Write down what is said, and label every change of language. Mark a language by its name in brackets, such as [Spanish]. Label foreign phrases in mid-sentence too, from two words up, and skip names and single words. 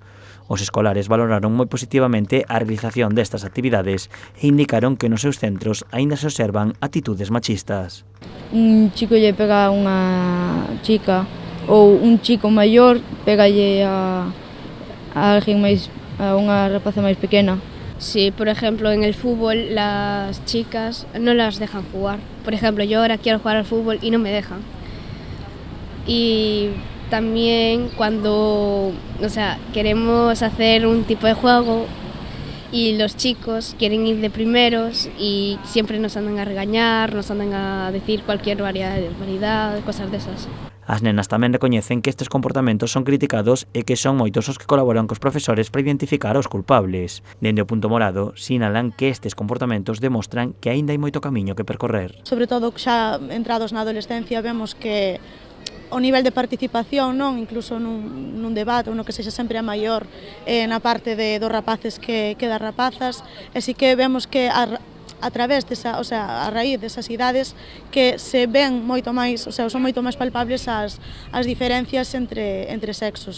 [Galician] Os escolares valoraron moi positivamente a realización destas actividades e indicaron que nos seus centros aínda se observan actitudes machistas. Un chico lle pega a unha chica ou un chico maior pegalle a alguén máis, a unha rapaza máis pequena. [Spanish] Sí, por ejemplo, en el fútbol las chicas no las dejan jugar. Por ejemplo, yo ahora quiero jugar al fútbol y no me dejan. Y también cuando, queremos hacer un tipo de juego y los chicos quieren ir de primeros y siempre nos andan a regañar, nos andan a decir cualquier barbaridad, cosas de esas. [Galician] As nenas tamén recoñecen que estes comportamentos son criticados e que son moitos os que colaboran cos profesores para identificar os culpables. Dende o Punto Morado, sinalan que estes comportamentos demostran que aínda hai moito camiño que percorrer. Sobre todo xa entrados na adolescencia vemos que o nivel de participación, non, incluso nun debate, uno que sexa sempre a maior na parte dos rapaces que das rapazas, e si que vemos que a través desa, a raíz desas idades que se ven moito máis, son moito máis palpables as diferencias entre sexos.